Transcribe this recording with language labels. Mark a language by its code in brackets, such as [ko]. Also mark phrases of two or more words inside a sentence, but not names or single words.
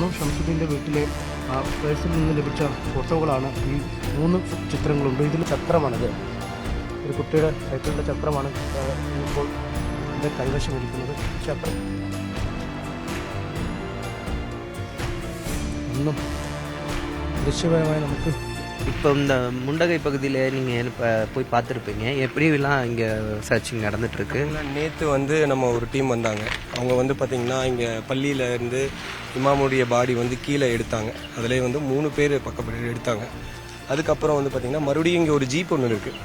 [ml] ഷംസുദ്ദീൻ്റെ വീട്ടിലെ പേഴ്സിൽ നിന്ന് ലഭിച്ച ഫോട്ടോകളാണ് ഈ 3 ചിത്രങ്ങളുണ്ട്. ഇതിൽ ചത്രമാണിത്, ഒരു കുട്ടിയുടെ സൈക്കിളിൻ്റെ ചത്രമാണ് ഇപ്പോൾ എൻ്റെ കൈവശം ഇരിക്കുന്നത്. ചത്രം ഒന്നും ദൃശ്യപരമായി നമുക്ക് [ta] இப்போ இந்த முண்டகை பகுதியில் நீங்கள் போய் பார்த்துருப்பீங்க, எப்படிலாம் இங்கே சர்ச்சிங் நடந்துகிட்ருக்கு. நேற்று நம்ம ஒரு டீம் வந்தாங்க. அவங்க பார்த்திங்கன்னா இங்கே பள்ளியிலேருந்து இமாமுடைய பாடி கீழே எடுத்தாங்க. அதிலே 3 பேர் பக்கப்பட்டு எடுத்தாங்க. அதுக்கப்புறம் பார்த்திங்கன்னா மறுபடியும் இங்கே ஒரு ஜீப் ஒன்று இருக்குது.